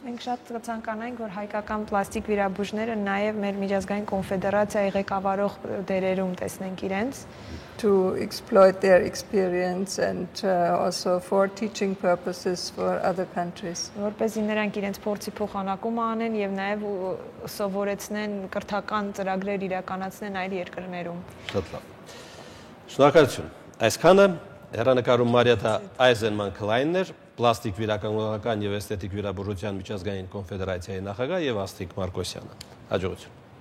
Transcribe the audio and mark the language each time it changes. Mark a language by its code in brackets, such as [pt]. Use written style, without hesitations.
[hy] Մենք շատ կցանկանայինք, որ հայկական պլաստիկ վիրաբույժները նաև մեր միջազգային կոնֆեդերացիայի ղեկավարող դերերում տեսնենք իրենց, [en] to exploit their experience and also for teaching purposes for other countries. [hy] Որպեսզի նրանք իրենց փորձի փոխանակում անեն եւ նաև սովորեցնեն կրթական ծրագրեր իրականացնեն այլ երկրներում։ Շատ լավ։ Շնորհակալություն։ Այսքանը հեռանկարում Մարիաթա Այզենման-Քլայնն էր, պլաստիկ վիրականգնական եւ էսթետիկ վիրաբուժության միջազգային կոնֆեդերացիայի նախագահ եւ Աստղիկ Մարկոսյանը։ Հաջողություն։